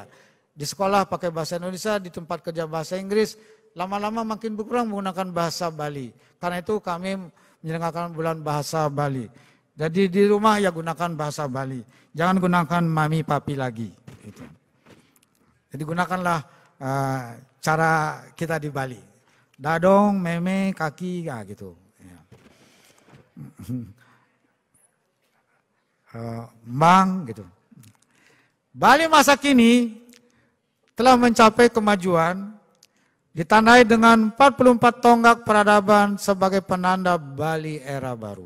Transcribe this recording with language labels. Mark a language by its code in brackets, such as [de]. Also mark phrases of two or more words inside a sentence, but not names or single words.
[id] Di sekolah pakai bahasa Indonesia, di tempat kerja bahasa Inggris, lama-lama makin berkurang menggunakan bahasa Bali. Karena itu kami menyelenggarakan bulan bahasa Bali. Jadi di rumah ya gunakan bahasa Bali. Jangan gunakan mami papi lagi. Gitu. Jadi gunakanlah cara kita di Bali. [ban] Dadong, meme, [id] kaki, ya gitu. Ya. Mang, gitu. Bali masa kini telah mencapai kemajuan, ditandai dengan 44 tonggak peradaban sebagai penanda Bali era baru.